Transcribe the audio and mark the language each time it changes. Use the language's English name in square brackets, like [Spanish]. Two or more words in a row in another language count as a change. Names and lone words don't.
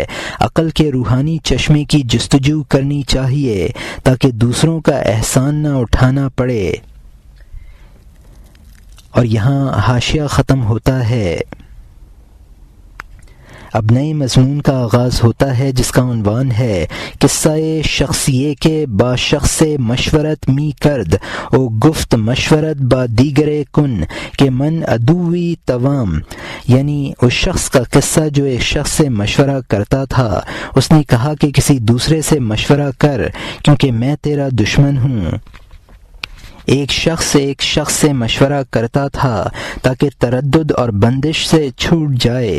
[Urdu] عقل کے روحانی چشمے کی جستجو کرنی چاہیے تاکہ دوسروں کا احسان نہ اٹھانا پڑے۔ اور یہاں حاشیہ ختم ہوتا ہے۔ اب نئے مضمون کا آغاز ہوتا ہے جس کا عنوان ہے [Persian] قصہ شخصیے کے با شخص مشورت می کرد او گفت مشورت با دیگر کن کہ من عدوی توام، [Urdu] یعنی اس شخص کا قصہ جو ایک شخص سے مشورہ کرتا تھا۔ اس نے کہا کہ کسی دوسرے سے مشورہ کر کیونکہ میں تیرا دشمن ہوں۔ ایک شخص سے مشورہ کرتا تھا تاکہ تردد اور بندش سے چھوٹ جائے۔